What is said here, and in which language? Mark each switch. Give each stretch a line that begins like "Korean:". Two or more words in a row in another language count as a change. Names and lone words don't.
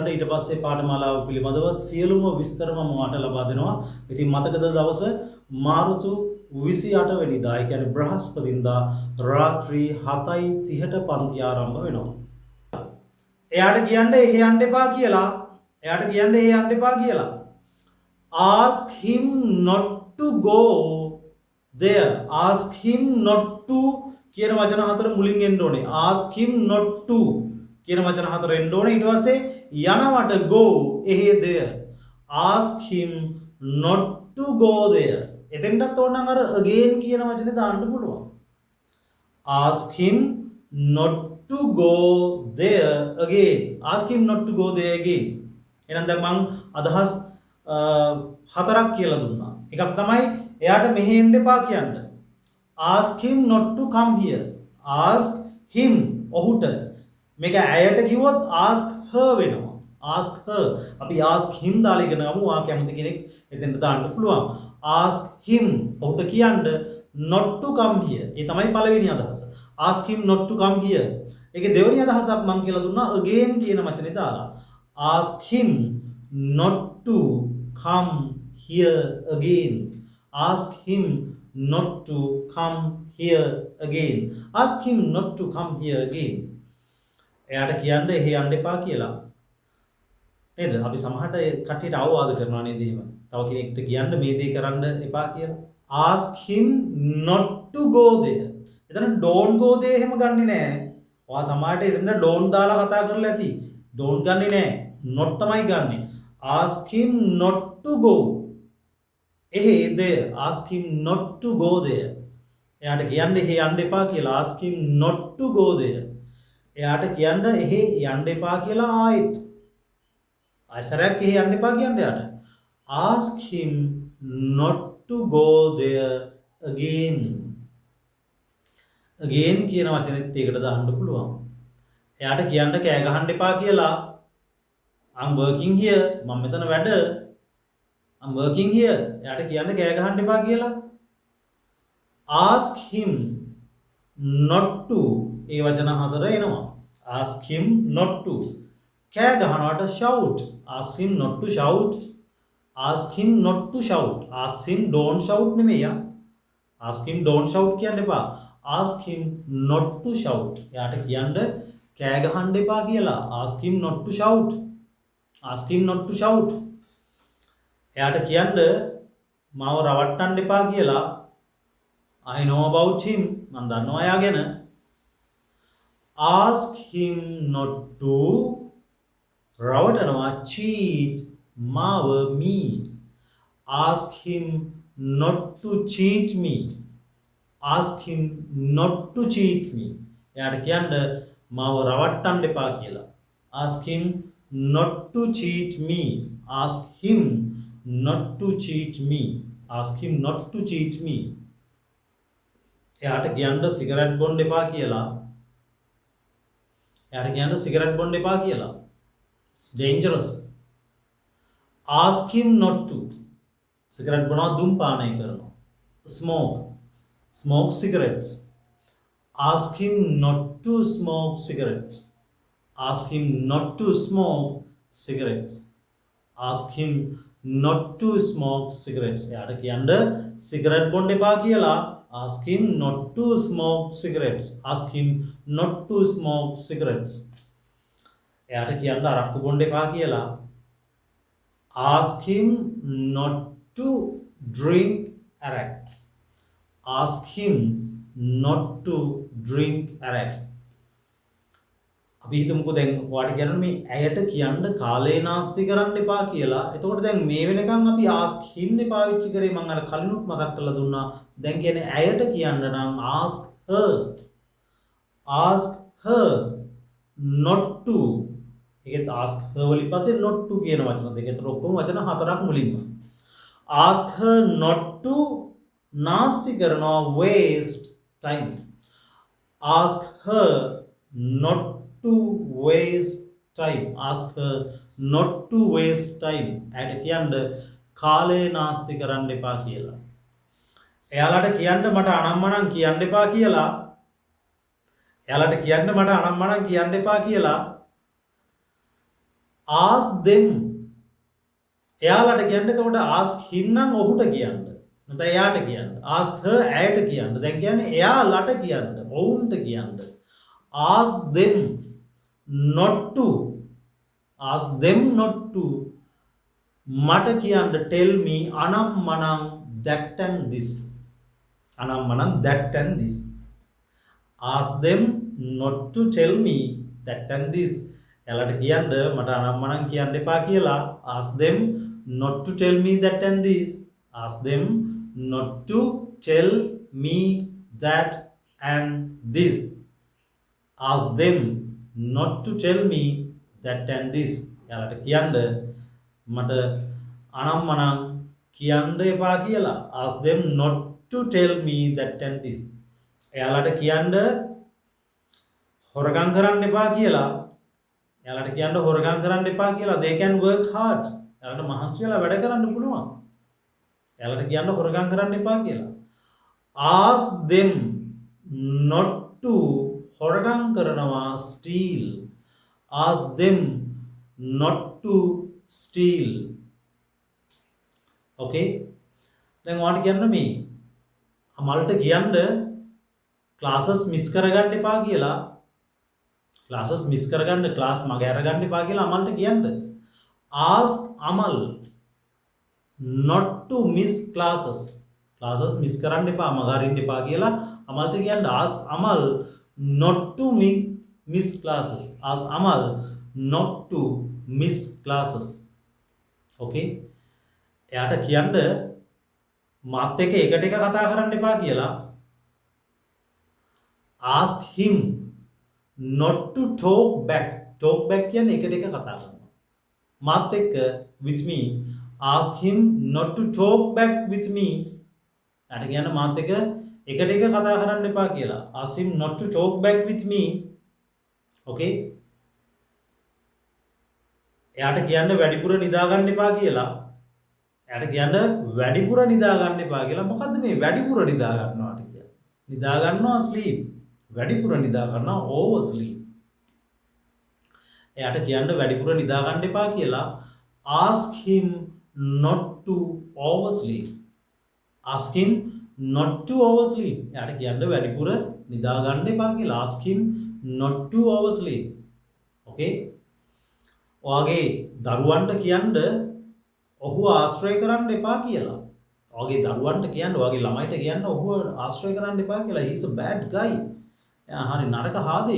Sinhala: ඊට පස්සේ පාඨමාලාව පිළිබඳව සියලුම විස්තර මම ඔයාලට ලබා දෙනවා. ඉතින් මතකද දවස මාර්තු 28 වෙනිදා ඒ කියන්නේ බ්‍රහස්පතින්දා රාත්‍රී 7:30ට පන්ති ආරම්භ වෙනවා. එයාට කියන්න එහෙ යන්න එපා කියලා. එයාට කියන්න එහෙ යන්න එපා කියලා.
English: ask him not to go there. ask him not to
Sinhala: කියන වචන හතර මුලින් එන්න ඕනේ.
English: ask him not to
Sinhala: කියන වචන හතර එන්න ඕනේ. ඊට පස්සේ යනවට
English: go එහෙ there. ask him not to go there.
Sinhala: එතෙන්ටත් ඕනනම් අර again කියන වචනේ දාන්න පුළුවන්.
English: ask him not to go there again. ask him not to go there again.
Sinhala: එහෙනම් දැන් මම අදහස් හතරක් කියලා දුන්නා. එකක් තමයි එයාට මෙහෙ එන්න එපා කියන්න.
English: ask him not to come here. ask him ඔහුට.
Sinhala: මේක ඇයට කිව්වොත්
English: ask her
Sinhala: වෙනවා.
English: ask her.
Sinhala: අපි
English: ask him
Sinhala: දාලා ඉගෙන ගමු. ආ කැමති කෙනෙක් එතෙන්ට දාන්න පුළුවන්.
English: ask him
Sinhala: ඔහුට කියන්න
English: not to come here.
Sinhala: ඒ තමයි පළවෙනි අදහස.
English: ask him not to come here.
Sinhala: ඒකේ දෙවෙනි අදහසක් මම කියලා දුන්නා again කියන වචනේ දාලා.
English: ask him not to come here again. ask him not to come here again. ask him not to come here again.
Sinhala: එයාට කියන්න එහෙ යන්න එපා කියලා. නේද? අපි සමහරට කට්ටියට අවවාද කරනවා නේද එහෙම. තව කෙනෙක්ට කියන්න මේ දේ කරන්න එපා කියලා.
English: ask him not to go there. එතන don't go there
Sinhala: එහෙම ගන්නෙ නෑ. ඔයා තමාට එතන don't දාලා කතා කරලා ඇති. don't ගන්නෙ නෑ. not තමයි ගන්නෙ.
English: ask him not to go. එහෙ there. ask him not to go there.
Sinhala: එයාට කියන්න එහෙ යන්න එපා කියලා.
English: ask him not to go there.
Sinhala: එයාට කියන්න එහෙ යන්න එපා කියලා ආයෙත්. ආයෙසරයක් එහෙ යන්න එපා කියන්න එයාට.
English: Ask him not to go there again.
Sinhala: Again කියන වචනේත් ඒකට දාන්න පුළුවන්. එයාට කියන්න කෑ ගහන්න එපා කියලා.
English: I'm working here.
Sinhala: මම මෙතන වැඩ.
English: I'm working here.
Sinhala: එයාට කියන්න කෑ ගහන්න එපා කියලා.
English: Ask him not to.
Sinhala: ඒ වචන හතර එනවා.
English: Ask him not to.
Sinhala: කෑ ගහනවට
English: shout. Ask him not to shout. Ask him not to shout. Ask him don't shout නෙමෙයි. Ask him don't shout
Sinhala: කියන්න එපා.
English: Ask him not to shout.
Sinhala: එයාට කියන්න කෑ ගහන්න එපා කියලා.
English: Ask him not to shout. Ask him not to shout.
Sinhala: එයාට කියන්න මාව රවට්ටන්න එපා කියලා.
English: I know about him.
Sinhala: මම දන්නවා එයා ගැන.
English: Ask him not to රවටනවා cheat මාව me. Ask him not to cheat me. Ask him not to cheat me.
Sinhala: එයාට කියන්න මාව රවට්ටන්න එපා කියලා.
English: Ask him not to cheat me. Ask him not to cheat me. Ask him not to cheat me.
Sinhala: එයාට කියන්න සිගරට් බොන්න එපා කියලා. එයාට කියන්න සිගරට් බොන්න එපා කියලා.
English: It's dangerous. Ask him not to.
Sinhala: සිගරට් බොනවා දුම්පානය කරනවා.
English: Smoke. Smoke cigarettes. Ask him not to smoke cigarettes. Ask him not to smoke cigarettes. Ask him not to smoke cigarettes.
Sinhala: එයාට කියන්න සිගරට් බොන්න එපා කියලා.
English: Ask him not to smoke cigarettes. Ask him not to smoke cigarettes.
Sinhala: එයාට කියන්න අරක්කු බොන්න එපා කියලා.
English: Ask him not to drink arak. Ask him not to drink arak.
Sinhala: අපි හිතමුකෝ දැන් ඔයාලට කියන්න මේ ඇයට කියන්න කාලේ නාස්ති කරන්න එපා කියලා. එතකොට දැන් මේ වෙනකන් අපි
English: ask him
Sinhala: නේ පාවිච්චි කරේ. මම අර කලිනුත් මතක් කරලා දුන්නා. දැන් කියන්නේ ඇයට කියන්න නම්
English: ask her. Ask her not to.
Sinhala: ඒකත්
English: ask her
Sinhala: වලින් පස්සේ
English: not to
Sinhala: කියන වචන දෙක. ඒතර ඔක්කොම වචන හතරක් මුලින්ම.
English: Ask her not to
Sinhala: නාස්ති කරනවා
English: waste time. Ask her not to waste time. Ask her not to waste time.
Sinhala: ඇයට කියන්න කාලේ නාස්ති කරන්න එපා කියලා. එයාලට කියන්න මට අනම්මනම් කියන්න එපා කියලා. එයාලට කියන්න මට අනම්මනම් කියන්න එපා කියලා.
English: Ask them.
Sinhala: එයාලට කියන්න. එතකොට
English: ask him
Sinhala: නම් ඔහුට කියන්න. නැත්නම් එයාට කියන්න.
English: Ask her
Sinhala: ඇයට කියන්න. දැන් කියන්නේ එයාලට කියන්න. ඔවුන්ට කියන්න.
English: Ask them not to. Ask them not to.
Sinhala: මට කියන්න
English: tell me අනම්මනම් that and this. අනම්මනම් that and this. Ask them not to tell me that and this.
Sinhala: එයාලට කියන්න මට අනම්මනම් කියන්න එපා කියලා.
English: Ask them not to tell me that and this. Ask them not to tell me that and this. Ask them not to tell me that and this.
Sinhala: එයාලට කියන්න මට අනම්මනම් කියන්න එපා කියලා.
English: Ask them not to tell me that and this.
Sinhala: එයාලට කියන්න හොරගම් කරන්න එපා කියලා. එයාලට කියන්න හොරගම් කරන්න එපා කියලා.
English: They can work hard.
Sinhala: එයාලට මහන්සි වෙලා වැඩ කරන්න පුළුවන්. එයාලට කියන්න හොරගම් කරන්න එපා කියලා.
English: Ask them not to
Sinhala: හොරගම් කරනවා
English: steal. Ask them not to steal.
Sinhala: Okay? දැන් ඔයාලට කියන්න මේ අමල්ට කියන්න
English: classes miss
Sinhala: කරගන්න එපා කියලා.
English: classes miss
Sinhala: කරගන්න class මග අරගන්න එපා කියලා අමල්ට කියන්න.
English: Ask Amal not to miss classes. classes miss
Sinhala: කරන්න එපා මග අරින්න එපා කියලා අමල්ට කියන්න.
English: Ask Amal not to miss classes. Ask Amal not to miss classes. Okay?
Sinhala: එයාට කියන්න මාත් එක්ක එකට එක කතා කරන්න එපා කියලා.
English: Ask him not to talk back. Talk back
Sinhala: කියන්නේ එකට එක කතා කරනවා. මාත් එක්ක
English: with me. Ask him not to talk back with me.
Sinhala: අර කියන්න මාත් එක්ක එකට එක කතා කරන්න එපා කියලා.
English: Ask him not to talk back with me. Okay?
Sinhala: එයාට කියන්න වැඩිපුර නිදා ගන්න එපා කියලා. එයාට කියන්න වැඩිපුර නිදා ගන්න එපා කියලා. මොකද්ද මේ වැඩිපුර නිදා ගන්නවාට කියන්නේ? නිදා ගන්නවා sleep. වැඩිපුර නිදා ගන්නවා
English: over sleep.
Sinhala: එයාට කියන්න වැඩිපුර නිදා ගන්න එපා කියලා.
English: Ask him not to oversleep. Ask him not to oversleep.
Sinhala: එයාට කියන්න වැඩිපුර නිදා ගන්න එපා කියලා.
English: Ask him not to oversleep. Okay?
Sinhala: ඔයාගේ දරුවන්ට කියන්න ඔහුව ආශ්‍රය කරන්න එපා කියලා. ඔයාගේ දරුවන්ට කියන්න, ඔයාගේ ළමයිට කියන්න ඔහුව ආශ්‍රය කරන්න එපා කියලා.
English: He is a bad guy.
Sinhala: එයා හරි නරක හාදෙක්.